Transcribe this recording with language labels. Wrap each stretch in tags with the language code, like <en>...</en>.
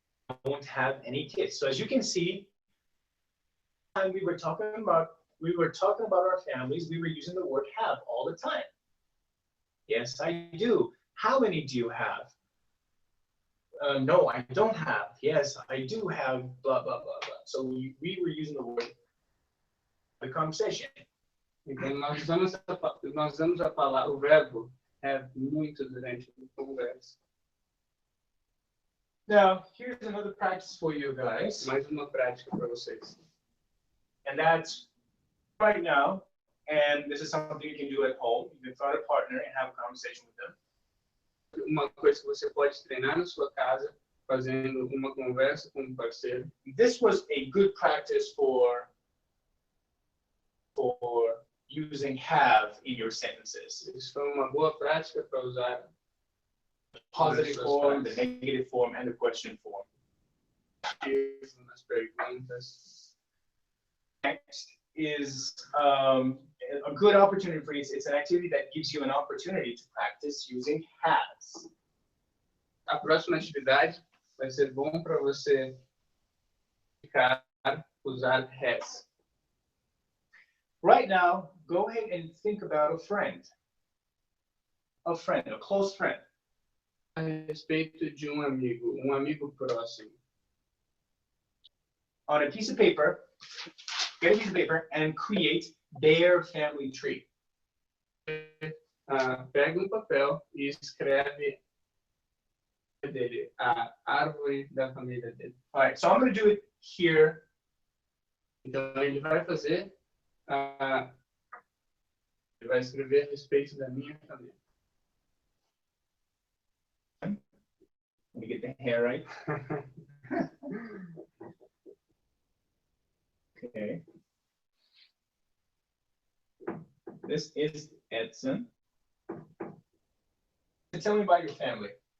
<en>I won't have any kids. So as you can see, when we were talking about our families, we were using the word have all the time. Yes, I do. How many do you have? No, I don't have. Yes, I do have blah, blah, blah, blah. So we were using the word, the conversation.</en> <pt>Então, nós usamos a palavra, o verbo have muito durante a conversa.</pt> <en>Now, here's another practice for you guys.</en> <pt>Mais uma prática para vocês.</pt> <en>And that's right now. And this is something you can do at home. You can find a partner and have a conversation with them.</en> <pt>Uma coisa que você pode treinar na sua casa, fazendo uma conversa com um parceiro.</pt> <en>This was a good practice for using have in your sentences.</en> <pt>Isso foi uma boa prática para usar</pt> <en>The positive form, the negative form, and the question form.</en> <pt>nas perguntas.</pt> <en>Next is a good opportunity for you. It's an activity that gives you an opportunity to practice using has.</en> <pt>A próxima atividade vai ser bom para você usar has.</pt> <en>Right now, go ahead and think about a friend. A close friend.</en> <pt>A respeito de um amigo próximo.</pt> <en>On a piece of paper, get a piece of paper and create their family tree.</en> <pt>Pega um papel e escreve dele, a árvore da família dele.</pt> <en>All right, so I'm going to do it here.</en> <pt>Então ele vai fazer, ele vai escrever a respeito da minha família.</pt> <en>Let me get the hair right. Okay. This is Edson. Tell me about your family.</en>